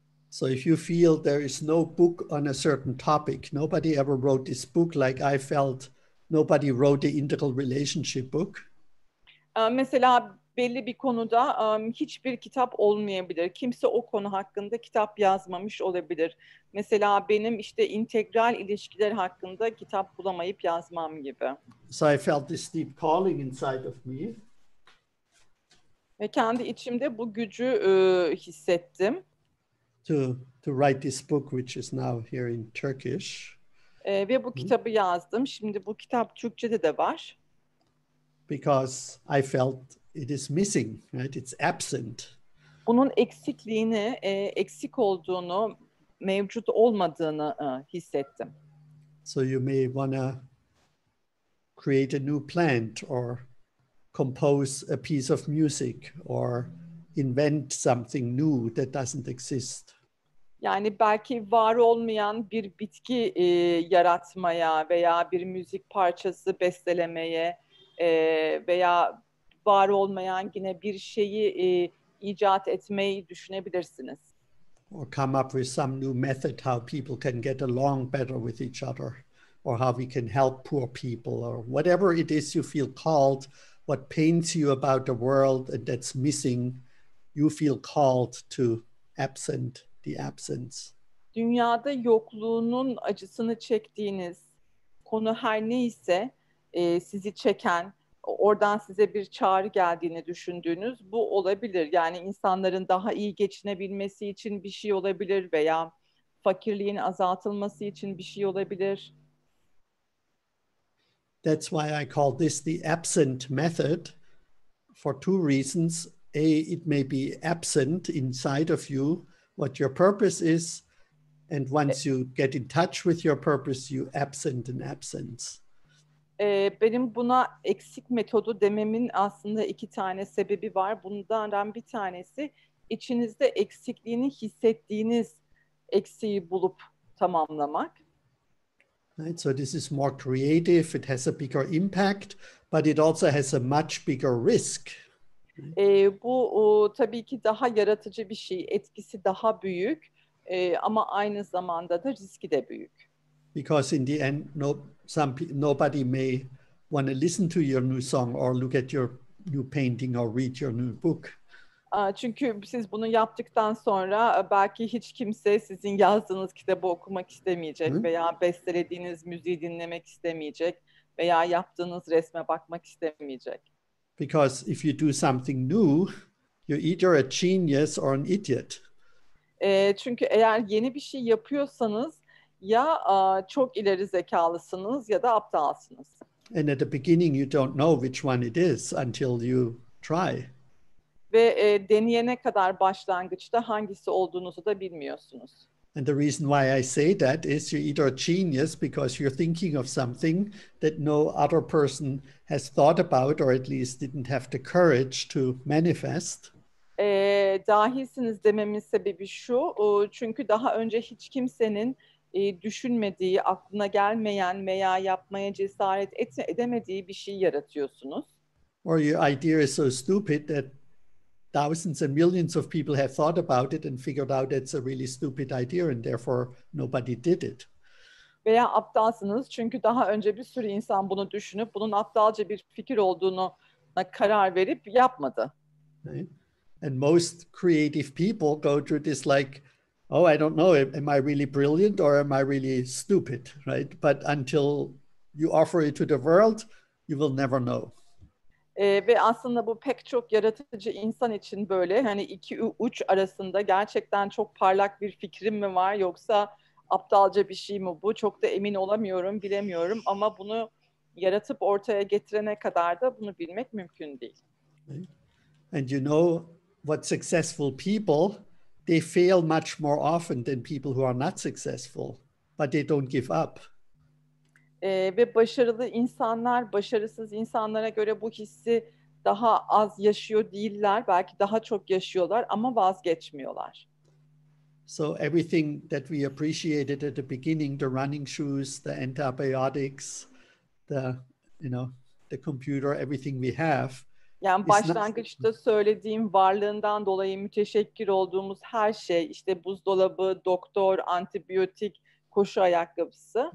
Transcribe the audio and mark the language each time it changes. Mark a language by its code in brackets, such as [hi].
[en] So if you feel there is no book on a certain topic, nobody ever wrote this book like I felt nobody wrote the integral relationship book. [tr] Mesela belli bir konuda hiçbir kitap olmayabilir. Kimse o konu hakkında kitap yazmamış olabilir. Mesela benim işte integral ilişkiler hakkında kitap bulamayıp yazmam gibi. [en] So I felt this deep calling inside of me. [tr] Ve kendi içimde bu gücü hissettim. [en] To write this book, which is now here in Turkish. [tr] Ve bu kitabı yazdım. Şimdi bu kitap Türkçe'de de var. [en] Because I felt it is missing, right? It's absent. [tr] Bunun eksikliğini, eksik olduğunu, mevcut olmadığını hissettim. [en] So you may want to create a new plant or compose a piece of music or invent something new that doesn't exist. [tr] Yani belki var olmayan bir bitki yaratmaya veya bir müzik parçası bestelemeye veya var olmayan yine bir şeyi icat etmeyi düşünebilirsiniz. [en] Or come up with some new method how people can get along better with each other, or how we can help poor people, or whatever it is you feel called, what pains you about the world and that's missing, you feel called to absent the absence. [tr] Dünyada yokluğunun acısını çektiğiniz konu her neyse sizi çeken, oradan size bir çağrı geldiğini düşündüğünüz bu olabilir. Yani insanların daha iyi geçinebilmesi için bir şey olabilir veya fakirliğin azaltılması için bir şey olabilir. [en] That's why I call this the absent method, for two reasons. A, it may be absent inside of you what your purpose is, and once you get in touch with your purpose, you absent an absence. [tr] Benim buna eksik metodu dememin aslında iki tane sebebi var. Bundan bir tanesi içinizde eksikliğini hissettiğiniz eksiği bulup tamamlamak. [en] Right? So this is more creative, it has a bigger impact, but it also has a much bigger risk. [tr] Bu tabii ki daha yaratıcı bir şey, etkisi daha büyük ama aynı zamanda da riski de büyük. [en] Because in the end, nobody may want to listen to your new song or look at your new painting or read your new book. [tr] Çünkü siz bunu yaptıktan sonra belki hiç kimse sizin yazdığınız kitabı okumak istemeyecek veya bestelediğiniz müziği dinlemek istemeyecek veya yaptığınız resme bakmak istemeyecek. [en] Because if you do something new, you're either a genius or an idiot. [tr] Çünkü eğer yeni bir şey yapıyorsanız ya çok ileri zekalısınız ya da aptalsınız. [en] And at the beginning, you don't know which one it is until you try. [tr] Ve deneyene kadar başlangıçta hangisi olduğunuzu da bilmiyorsunuz. [en] And the reason why I say that is you're either a genius because you're thinking of something that no other person has thought about or at least didn't have the courage to manifest. [tr] Dahilsiniz dememin sebebi şu, çünkü daha önce hiç kimsenin düşünmediği, aklına gelmeyen veya yapmaya cesaret edemediği bir şey yaratıyorsunuz. [en] Or your idea is so stupid that thousands and millions of people have thought about it and figured out it's a really stupid idea and therefore nobody did it. [tr] Veya aptalsınız çünkü daha önce bir sürü insan bunu düşünüp bunun aptalca bir fikir olduğunu karar verip yapmadı. [en] Right? And most creative people go through this like, oh, I don't know, am I really brilliant or am I really stupid, right? But until you offer it to the world, you will never know. [tr] Ve aslında bu pek çok yaratıcı insan için böyle hani iki uç arasında gerçekten çok parlak bir fikrim mi var yoksa aptalca bir şey mi bu? Çok da emin olamıyorum, bilemiyorum ama bunu yaratıp ortaya getirene kadar da bunu bilmek mümkün değil. [en] Right? And you know what successful people, they fail much more often than people who are not successful, but they don't give up. [tr] Ve başarılı insanlar, başarısız insanlara göre bu hissi daha az yaşıyor değiller. Belki daha çok yaşıyorlar ama vazgeçmiyorlar. [en] So everything that we appreciated at the beginning, the running shoes, the antibiotics, the computer, everything we have. [tr] Yani başlangıçta söylediğim varlığından dolayı müteşekkir olduğumuz her şey, işte buzdolabı, doktor, antibiyotik, koşu ayakkabısı.